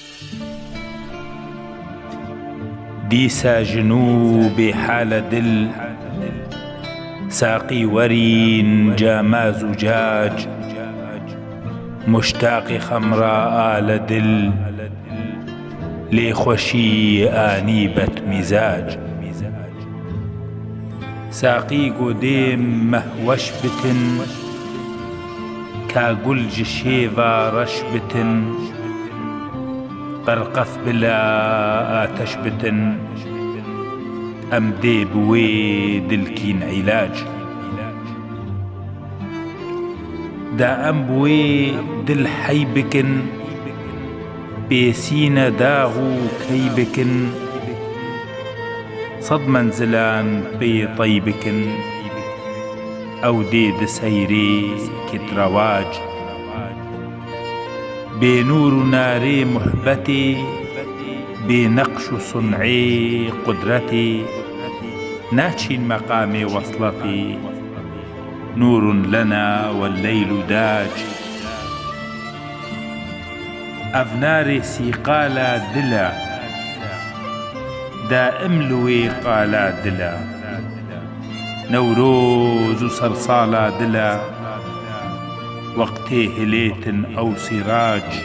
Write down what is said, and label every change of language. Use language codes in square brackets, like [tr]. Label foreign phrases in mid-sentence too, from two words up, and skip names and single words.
[ku] دیسا جنوب حال دل، ساقی ورین جام زجاج، مشتاق خمرا آل دل، لێ خۆشی ئانی بەدمزاج. ساقی گۆدێم مەهوەش بتن، کا گولج شێڤا ڕەش بتن، قەرقەف بلا ئاتەش بتن، ئەم دێ بوێ دلکین عیلاج. دا ئەم بوێ دل حەی بکن، بێسینە داغ و کەی بکن، سەد مەنزلان پێ طەی بکن، ئەو دێ دسەیرێ کت ڕەواج. بێ نور و نارێ محبەتێ، بێ نەقش و سونعێ قودرەتێ، ناچین مەقامێ وەصلەتێ، [ar] نور لنا والليل داج. [ku] ئەڤنارێ سیقالا دلە، دائم لوێ قالا دلە، نەورۆز و سەرساڵا دلە، وەقتێ هلێتن ئەو سیراج.